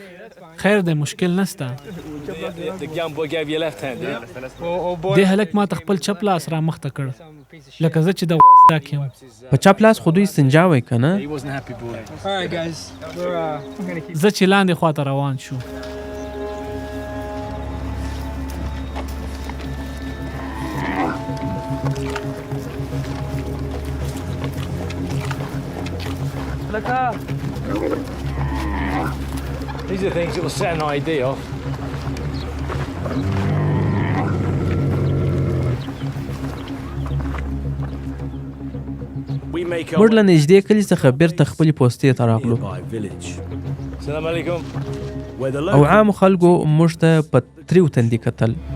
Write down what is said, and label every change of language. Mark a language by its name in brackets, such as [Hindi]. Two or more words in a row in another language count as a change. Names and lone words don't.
[Pashto] خیر دی، مشکل نسته. دې هلک ما ته خپل چپ لاس را مخته کړ لکه زه چې د ډاک یم. په چپ لاس خو دوی سنجاوی که نه؟ زه چې لاندې خواته روان شو. [English] These are things that will set an idea off. [Pashto] موږ له نږدې کلي څخه بیرته خپلې پوستې ته راغلو او عامو خلکو موږ ته په تریو تندي کتل.